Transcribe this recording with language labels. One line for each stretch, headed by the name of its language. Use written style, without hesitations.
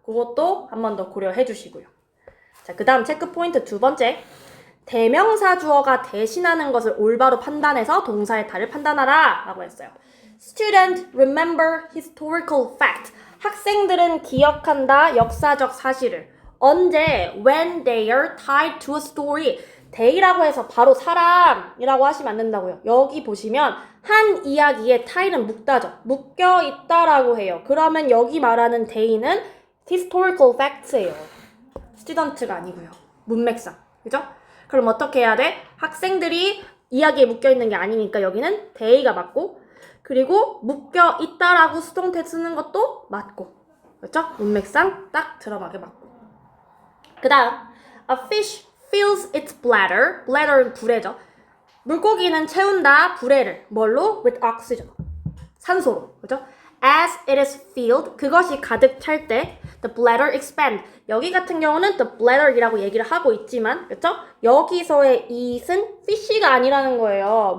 Korean: 그것도 한 번 더 고려해주시고요. 자, 그 다음 체크 포인트 두 번째. 대명사 주어가 대신하는 것을 올바로 판단해서 동사의 탈을 판단하라 라고 했어요.
English: Student remember historical fact.
Korean: 학생들은 기억한다 역사적 사실을. 언제?
English: When they are tied to a story.
Korean: they라고 해서 바로 사람이라고 하시면 안 된다고요. 여기 보시면 한 이야기에 tie는 묶다죠. 묶여 있다라고 해요. 그러면 여기 말하는 they는 historical facts예요. student가 아니고요. 문맥상. 그죠? 그럼 어떻게 해야 돼? 학생들이 이야기에 묶여 있는 게 아니니까 여기는 they가 맞고, 그리고 묶여 있다라고 수동태 쓰는 것도 맞고. 그렇죠? 문맥상 딱 들어가게 맞고. 그 다음,
English: a fish fills its bladder.
Korean: bladder는 부래죠. 물고기는 채운다 부래를 뭘로?
English: with oxygen.
Korean: 산소로. 그죠?
English: as it is filled.
Korean: 그것이 가득 찰 때
English: the bladder expand.
Korean: 여기 같은 경우는 the bladder이라고 얘기를 하고 있지만, 그쵸? 여기서의 it은 fish가 아니라는 거예요.